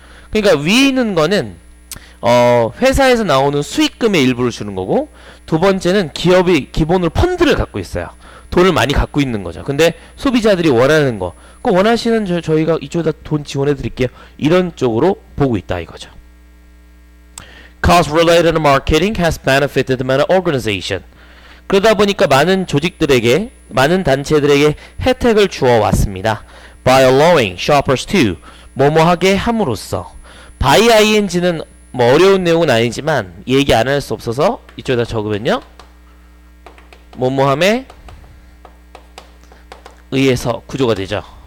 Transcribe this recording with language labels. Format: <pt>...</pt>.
<ko>그러니까 위에 있는 거는 회사에서 나오는 수익금의 일부를 주는 거고 두 번째는 기업이 기본으로 펀드를 갖고 있어요. 돈을 많이 갖고 있는 거죠. 근데 소비자들이 원하는 거 그거 원하시는 저희가 이쪽에다 돈 지원해 드릴게요. 이런 쪽으로 보고 있다 이거죠.</ko> <en>Cost related marketing has benefited many organization.</en> <ko>그러다 보니까 많은 조직들에게 많은 단체들에게 혜택을 주어 왔습니다.</ko> <en>By allowing shoppers to</en> <ko>뭐뭐하게 함으로써 by ing는 뭐 어려운 내용은 아니지만 얘기 안 할 수 없어서 이쪽에다 적으면요 뭐뭐함에 의해서 구조가 되죠.</ko>